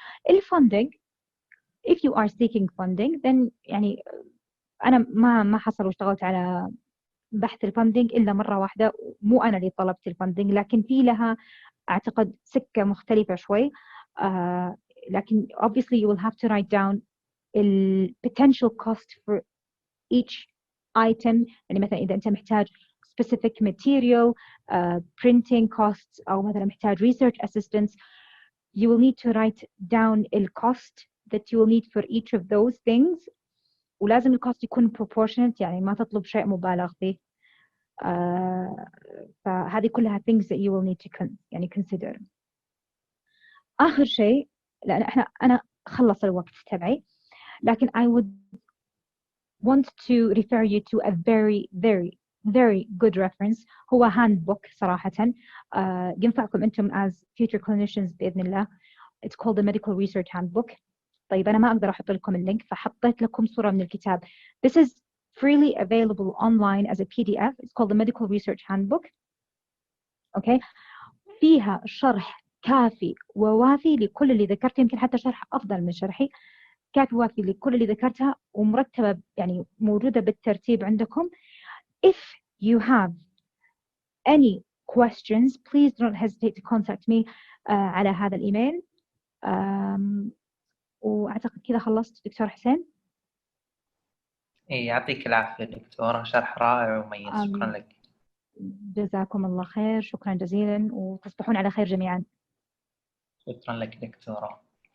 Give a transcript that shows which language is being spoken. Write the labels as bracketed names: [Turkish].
[Arabic] الفندنج [English] if you are seeking funding then [Arabic] يعني أنا ما حصل واشتغلت على بحث الفندنج إلا مرة واحدة، مو أنا اللي طلبت الفندنج، لكن في لها أعتقد سكة مختلفة شوي. [English] لكن obviously you will have to write down the potential cost for each item. [Arabic] يعني مثلا إذا أنت محتاج [English] specific material, printing costs [Arabic] أو مثلا محتاج [English] research assistance, you will need to write down the cost that you will need for each of those things. [Arabic] ولازم الكوست يكون proportionate، يعني ما تطلب شيء مبالغ فيه. فهذه كلها [English] things that you will need to يعني consider. [Arabic] آخر شيء لأن أنا خلص الوقت تبعي، لكن [English] I would want to refer you to a very good reference. [Arabic] هو handbook صراحة ينفعكم أنتم [English] as future clinicians [Arabic] بإذن الله. [English] It's called the Medical Research Handbook. [Arabic] طيب أنا ما أقدر أحط لكم اللينك، فحطيت لكم صورة من الكتاب. [English] This is freely available online as a PDF. It's called the Medical Research Handbook. Okay. [Arabic] فيها شرح كافي ووافي لكل اللي ذكرته، يمكن حتى شرح أفضل من شرحي، كافي ووافي لكل اللي ذكرتها ومرتبة يعني موجودة بالترتيب عندكم. [English] If you have any questions, please don't hesitate to contact me [Arabic] على هذا الإيميل. وأعتقد كذا خلصت دكتور حسين. يعطيك العافية دكتورة، شرح رائع ومميز. شكرا لك. جزاكم الله خير، شكرا جزيلا، وتصبحون على خير جميعا. شكرا لك دكتورة.